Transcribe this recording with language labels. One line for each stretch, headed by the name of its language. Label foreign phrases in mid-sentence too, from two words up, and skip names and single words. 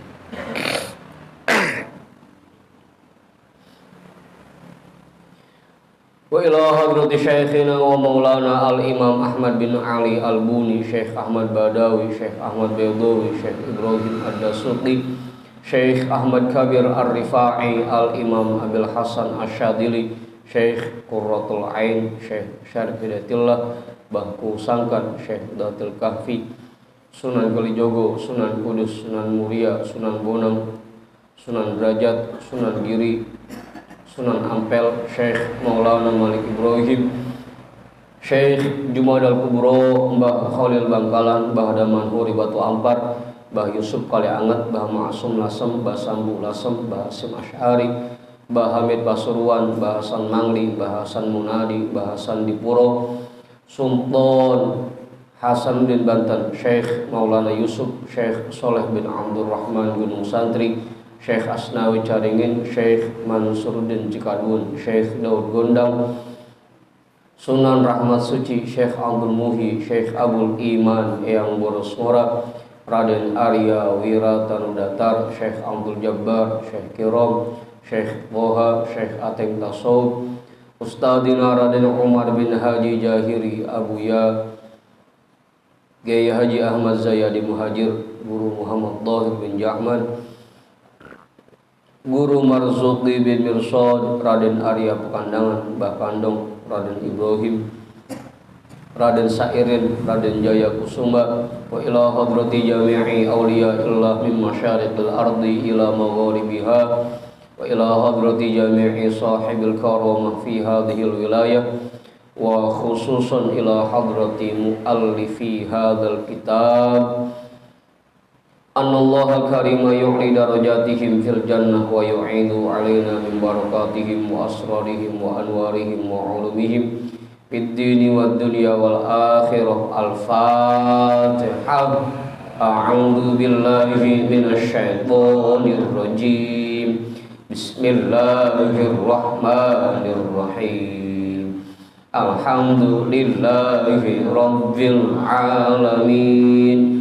Arabic: وإلى حضرة شيخنا ومولانا al-imam Ahmad bin Ali al-Buni, Syekh Ahmad Badawi, Syekh Ahmad Baydawi, Syekh Ibrahim Ad-Dasuqi, Syekh Ahmad Kabir Ar-Rifa'i, al-imam Abil Hasan Asyadili, Syekh Qurratul Ain, Syekh Syarif Hidayatillah, Bangku Sangkan, Syekh Datil Kahfi, Sunan Kalijogo, Sunan Kudus, Sunan Muria, Sunan Bonang, Sunan Derajat, Sunan Giri, Sunan Ampel, Syekh Maulana Malik Ibrahim, Syekh Jumadal Kubro, Mbah Khalil Bangkalan, Mbah Damanhuri Batu Ampar, Mbah Yusuf Kalianget, Mbah Ma'asum Lasem, Mbah Sambu Lasem, Mbah Hasim Asy'ari, Mbah Hamid Pasuruan, Mbah Hasan Mangli, Mbah Hasan Munadi, Mbah Hasan Dipuro, Sultan Hasanuddin Banten, Syekh Maulana Yusuf, Syekh Soleh bin Abdurrahman Gunung Santri, Syekh Asnawi Caringin, Syekh Mansuruddin Cikadun, Syekh Daud Gondang, Sunan Rahmat Suci, Syekh Abdul Muhi, Syekh Abul Iman Eyang Boros Mora, Raden Arya Wiratanudatar, Syekh Abdul Jabbar, Syekh Kirom, Syekh Boha, Syekh Ateng Tasawuf, Ustadina Raden Umar bin Haji Jahiri Abuya, Gaya Haji Ahmad Zayadi Muhajir, Guru Muhammad Dhahir bin Jahman, Guru Marzuki bin Mirsad, Raden Arya Pekandangan, Mbah Kandong, Raden Ibrahim, Raden Sairin, Raden Jaya Kusuma, وإلى حضرة جميع أولياء الله من مشارق الأرض إلى مغاربها، وإلى حضرة جميع صاحب الكرامة في هذه الولاية، وخصوصا إلى حضرة مؤلف هذا الكتاب، أن الله كريم يعلي درجاتهم في الجنة ويعيد علينا من بركاتهم وأسرارهم وأنوارهم وعلومهم في الدين والدنيا والآخرة. الفاتحة. أعوذ بالله من الشيطان الرجيم. بسم الله الرحمن الرحيم. الحمد لله رب العالمين.